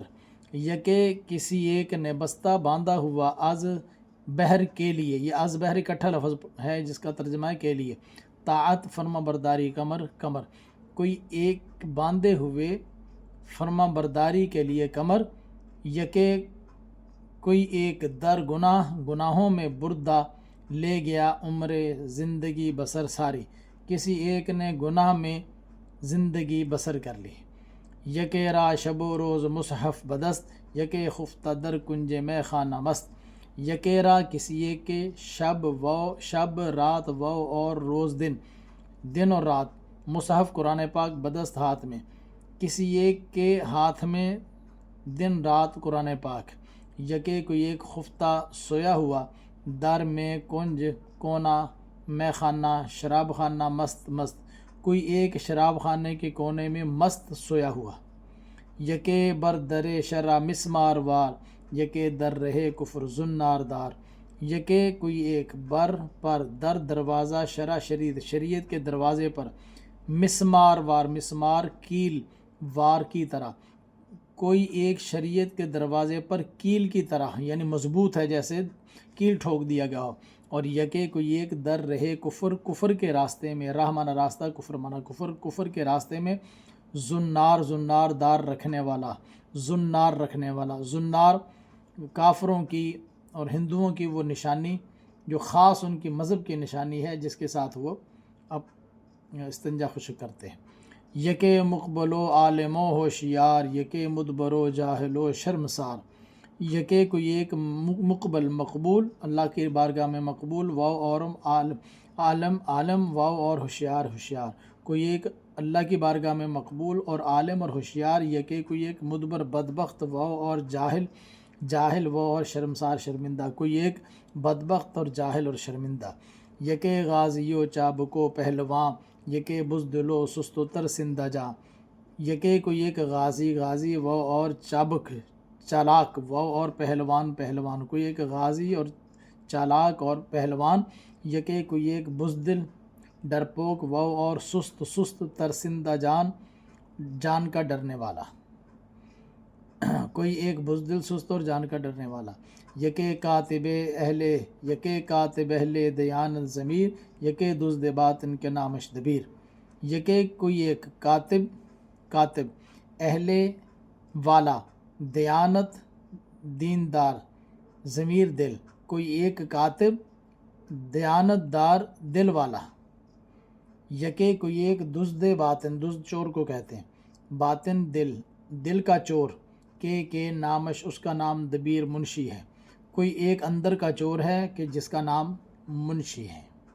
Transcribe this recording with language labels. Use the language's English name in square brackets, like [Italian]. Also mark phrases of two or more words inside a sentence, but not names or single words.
[Urdu] یکے کسی ایک نے بستہ باندھا ہوا, [Persian] از بہر [Urdu] کے لیے، یہ [Persian] از بہر [Urdu] اکٹھا لفظ ہے جس کا ترجمہ ہے کے لیے، طاعت فرما برداری، کمر کمر، کوئی ایک باندھے ہوئے فرما برداری کے لیے کمر. یکے کوئی ایک [Persian] در گناہ, [Urdu] گناہوں میں بردہ لے گیا عمر زندگی بسر ساری، کسی ایک نے گناہ میں زندگی بسر کر لی. [Persian] یکے را شب و روز مصحف بدست، یکے خفتہ در کنج میں خانہ مست، [Urdu] یکے را کسی ایک کے شب رات و اور روز دن اور رات، مصحف قرآن پاک بدست ہاتھ میں، کسی ایک کے ہاتھ میں دن رات قرآن پاک، یکے کوئی ایک خفتہ سویا ہوا، در میں کنج کونا میں خانہ شراب خانہ مست، کوئی ایک شراب خانے کے کونے میں مست سویا ہوا، [Persian] یکے بر در شرع مسمار وار، یکے در رہے کفر زنار دار، [Urdu] یکے کوئی ایک بر پر در دروازہ شرع شریعت کے دروازے پر، مسمار وار مسمار کیل وار کی طرح، کوئی ایک شریعت کے دروازے پر کیل کی طرح یعنی مضبوط ہے جیسے کیل ٹھوک دیا گیا ہو، اور یکے کوئی ایک در رہے کفر کے راستے میں، راہ مانا راستہ، کفر مانا کفر کے راستے میں، زنار دار رکھنے والا، زنار کافروں کی اور ہندوؤں کی وہ نشانی جو خاص ان کی مذہب کی نشانی ہے جس کے ساتھ وہ اب استنجا خشک کرتے ہیں، [Persian] یکے مقبل و عالم و ہوشیار، یکے مدبر و جاہل و شرمسار، [Urdu] یکے کوئی ایک مقبل مقبول اللہ کی بارگاہ میں مقبول، واو اور عالم واو اور ہوشیار، کوئی ایک اللہ کی بارگاہ میں مقبول اور عالم اور ہوشیار، یکے کوئی ایک مدبر بدبخت، واو اور جاہل واو اور شرمندہ، کوئی ایک بدبخت اور جاہل اور شرمندہ، [Persian] یکے غازی و چابک و پہلواں، یکے بزدل و سست و ترسندہ جاں، [Urdu] یکے کوئی ایک غازی واو اور چالاک واو اور پہلوان، کوئی ایک غازی اور چالاک اور پہلوان، یکے کوئی ایک بزدل ڈرپوک واو اور سست ترسندہ جان کا ڈرنے والا، کوئی ایک بزدل سست اور جان کا ڈرنے والا، [Persian] یکے کاتب اہل دیانت ضمیر، یکے دزد باطن کے نامش دبیر، [Urdu] یکے کوئی ایک کاتب اہل والا، دیانت دیندار، ضمیر دل، کوئی ایک کاتب دیانت دار دل والا، یکے کوئی ایک دزد باطن، دزد چور کو کہتے ہیں، باطن دل کا چور، کہ نامش اس کا نام دبیر منشی ہے، کوئی ایک اندر کا چور ہے کہ جس کا نام منشی ہے۔